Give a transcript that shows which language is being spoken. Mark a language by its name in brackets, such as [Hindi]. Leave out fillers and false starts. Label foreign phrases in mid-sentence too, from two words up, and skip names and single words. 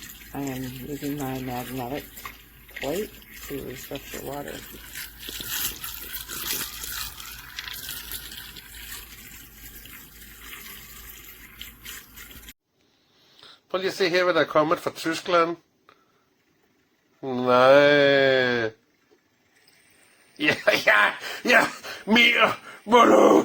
[English] I am using my magnetic plate to structure water. [Danish] Prøv lige at se her, hvad der er kommet fra Tyskland. Nej. Ja, ja, ja. Mere. Målo.